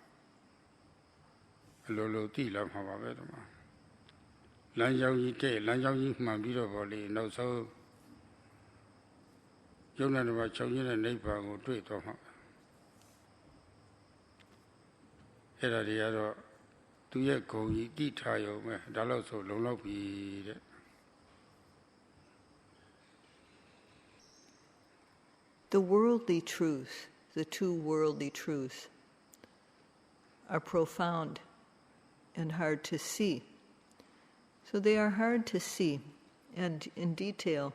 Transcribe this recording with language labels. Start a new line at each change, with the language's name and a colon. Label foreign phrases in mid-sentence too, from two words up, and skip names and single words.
Burmese: အလိုလိုသိလာမှာပါပဲဒီမှာလမ်းကြောင်းကြီးတဲ့လမ်းကြောင်းကြီးမှန်ပြီးတော့ဗောလေနောက်ဆုံးယုံနာတစ်ပါးချုပ်ရင်းတဲ့နိဗ္ဗာန်ကိုတွေ့တော့မှာအဲ့ဒါတွေကတော့သူရဲ့ဂုဏ်ကြီးတိထားရုံပဲဒါလို့ဆိုလုံလောက်ပြီတဲ့
English: The worldly truths, the two worldly truths, are profound and hard to see. So they are hard to see, and in detail.